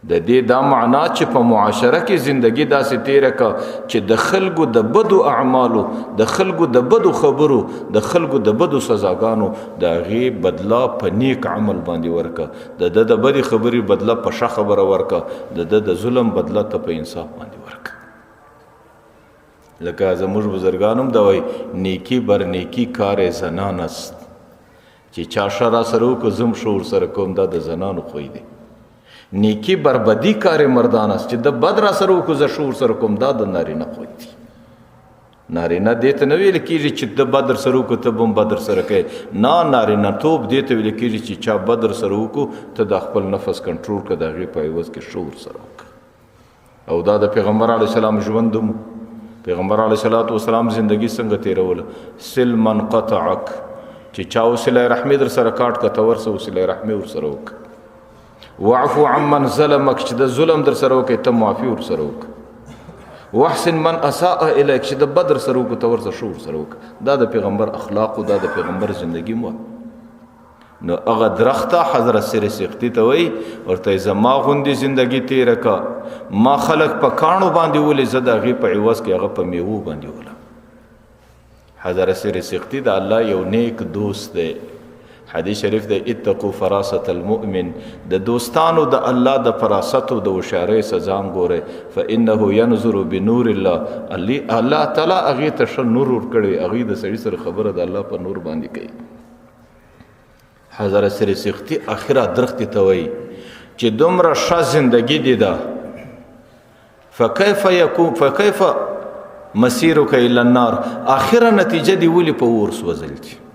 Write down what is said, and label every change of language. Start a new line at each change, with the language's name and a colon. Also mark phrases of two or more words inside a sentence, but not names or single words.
Pashto: د دې دا معنا چې په معاشره کې زندگی داسې تیره کا چې د خلکو د بدو اعمالو، د خلکو د بدو خبرو، د خلکو د بدو سزاګانو د هغې بدله په نیک عمل باندې ورکه، د د بدې خبرې بدله په ښه خبره ورکه، د ظلم بدله ته په انصاف باندې ورکه. لکه زموږ بزرګان هم دا وایي
Persian: نیکی بر نیکی کار زنان است،
Pashto: چې چا ښه را سره وکړو زه هم ښه ورسره کوم، دا د زنانو خوی دی.
Persian: نیکی بربدی کار مردان است،
Pashto: چې د بد را سره وکړو زه ښه ورسره کوم، دا د نارینه خوی دی. نارینه دې ته نه ویل کېږي چې د بد سره وکړو ته به هم بد سره کوې، نه، نارینه توب دې ته ویل کېږي چې چا بد سره وکړو ته د خپل نفس کنټرول کړه، د هغې په عوض کې ښه ورسره وکړه. او دا د پیغمبر علیه السلام ژوند هم، پیغمبر علیه السلام زندگی څنګه تېروله،
Arabic: سل من قطعک،
Pashto: چې چا وسیله رحمې در سره کاټ که ته ورسه وسیله رحمې ورسره وکړه.
Arabic: وعفو عمن ظلمک،
Pashto: چې د ظلم در سره وکړې ته معافي ورسره وکړه.
Arabic: واحسن من اساء الیک،
Pashto: چې د بد در سره وکړو ته ورسه ښه ورسره وکړه. دا د پیغمبر اخلاق او دا د پیغمبر زندگی مو. نو هغه درخته حضرت سر سختي ته وایي ورته زما غوندې زندگی تیره کا، ما خلق په کاڼو باندې ولې، زه د هغې په عوض کې هغه په میوو باندې ولم. حضرت سر سختي د الله یو نیک دوست دی. حدیث شریف دی
Arabic: اتقوا فراست المؤمن،
Pashto: د دوستانو د الله د فراست او د هوښیارۍ سزام ګورئ،
Arabic: فانه ينظر بنور الله،
Pashto: الله تعالی هغې ته ښه نور ورکړی، هغې د سړي سره خبره د الله په نور باندې کوي. حضرت سر سختي اخره درختې ته وایي چې دومره ښه زندگی دی ده،
Arabic: فکیف مسیرک الی النار،
Pashto: اخره نتیجه دی ولې په اور سوځل دي.